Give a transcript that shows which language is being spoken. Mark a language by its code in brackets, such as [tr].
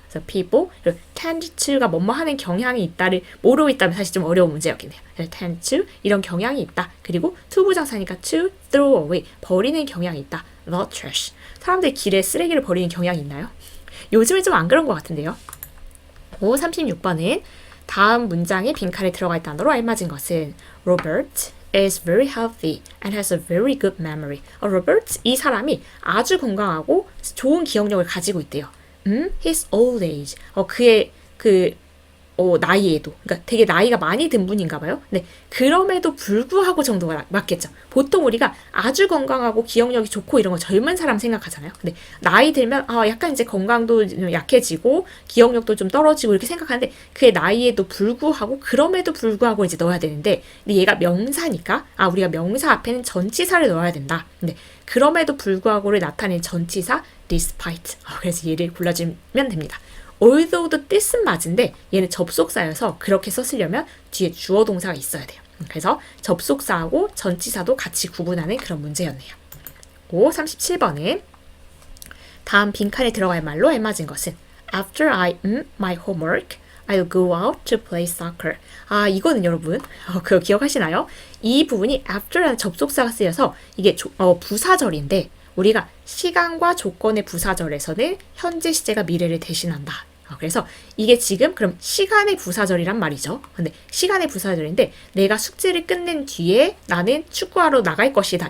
[ko] 그래서 people, tend to가 뭐뭐 하는 경향이 있다를 모르고 있다면 사실 좀 어려운 문제였겠네요. tend to, 이런 경향이 있다. 그리고 to 부정사니까 [en] to throw away, [ko] 버리는 경향이 있다. [en] the trash. [ko] 사람들이 길에 쓰레기를 버리는 경향이 있나요? 요즘은 좀 안 그런 것 같은데요. 36번은 다음 문장에 빈칸에 들어가 있는 단어로 알맞은 것은 [en] Robert is very healthy and has a very good memory. [ko] Robert, 이 사람이 아주 건강하고 좋은 기억력을 가지고 있대요. [en] His old age. [ko] 그의 나이에도, 그러니까 되게 나이가 많이 든 분인가 봐요. 근데 그럼에도 불구하고 정도가 맞겠죠. 보통 우리가 아주 건강하고 기억력이 좋고 이런 거 젊은 사람 생각하잖아요. 근데 나이 들면 약간 이제 건강도 좀 약해지고 기억력도 좀 떨어지고 이렇게 생각하는데 그의 나이에도 불구하고 그럼에도 불구하고 이제 넣어야 되는데 근데 얘가 명사니까 우리가 명사 앞에는 전치사를 넣어야 된다. 근데 그럼에도 불구하고를 나타낸 전치사 despite. 그래서 얘를 골라주면 됩니다. although도 뜻은 맞은데 얘는 접속사여서 그렇게 썼으려면 뒤에 주어 동사가 있어야 돼요. 그래서 접속사하고 전치사도 같이 구분하는 그런 문제였네요. 37번은 다음 빈칸에 들어갈 말로 알맞은 것은 [en] After I my homework, I'll go out to play soccer. [ko] 이거는 여러분 그거 기억하시나요? 이 부분이 after라는 접속사가 쓰여서 이게 부사절인데 우리가 시간과 조건의 부사절에서는 현재 시제가 미래를 대신한다. 그래서 이게 지금 그럼 시간의 부사절이란 말이죠. 근데 시간의 부사절인데 내가 숙제를 끝낸 뒤에 나는 축구하러 나갈 것이다.